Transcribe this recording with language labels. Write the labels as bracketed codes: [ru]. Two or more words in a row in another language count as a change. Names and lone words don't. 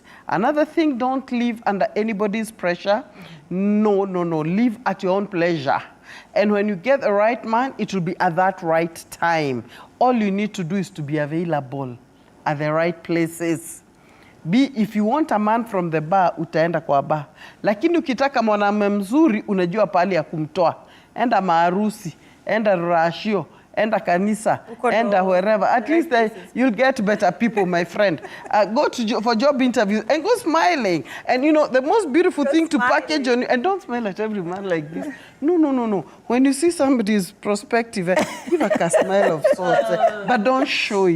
[en] Another thing, don't live under anybody's pressure. No, no, no. Live at your own pleasure. And when you get the right man, it will be at that right time. All you need to do is to be available at the right places. If you want a man from the bar, [sw] utaenda kwa bar. Lakini ukitaka mwanamume mzuri, unajua pahali ya kumtoa. Enda maarusi, enda rashio, enda kanisa, enda wherever. [en] At least you'll get better people, my friend. Go for job interviews and go smiling. And you know, the most beautiful thing to package on you, and don't smile at every man like this. No, no, no, no. When you see somebody's prospective, give a smile of sorts, but don't show it.